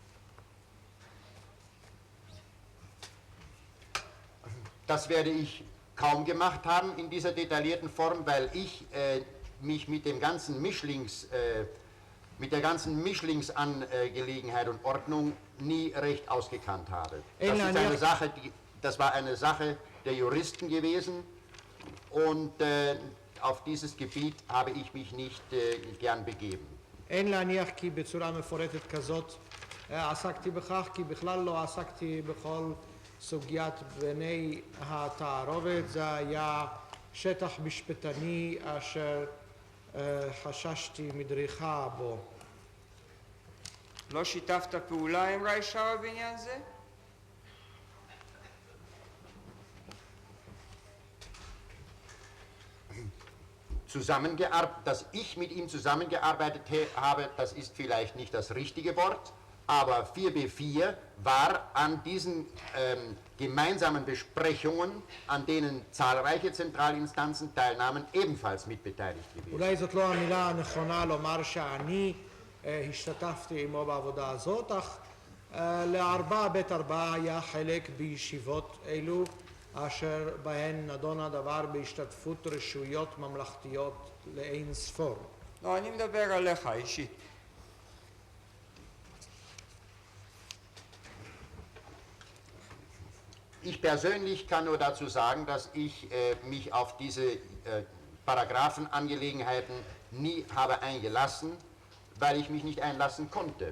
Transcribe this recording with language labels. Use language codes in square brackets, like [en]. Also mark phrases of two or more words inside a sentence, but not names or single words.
[de] Das werde ich kaum gemacht haben in dieser detaillierten Form, weil ich mich mit dem ganzen mit der ganzen Mischlingsangelegenheit und Ordnung nie recht ausgekannt habe. Das war eine Sache der Juristen gewesen und auf dieses Gebiet habe ich mich nicht gern begeben. [he] אין להניח כי בצורה מפורטת כזאת עסקתי בכך, כי בכלל לא עסקתי בכל סוגיית בני התערובת. זה היה שטח משפטני אשר חששתי מדריכה בו. לא שיתפת פעולה עם ריישאוור בעניין זה? [de] Dass ich mit ihm zusammengearbeitet habe, das ist vielleicht nicht das richtige Wort, aber 4B4 war an diesen gemeinsamen Besprechungen, an denen zahlreiche Zentralinstanzen teilnahmen, ebenfalls mitbeteiligt gewesen. [he] אולי זאת לא המילה הנכונה לומר שאני השתתפתי עמו בעבודה הזאת, אך לארבע בית ארבע היה חלק בישיבות אלו אשר בהן נדון הדבר בהשתתפות רשויות ממלכתיות לאין ספור. לא, אני מדבר עליך אישית. [de] Ich persönlich kann nur dazu sagen, dass ich mich auf diese Paragraphenangelegenheiten nie habe eingelassen, weil ich mich nicht einlassen konnte.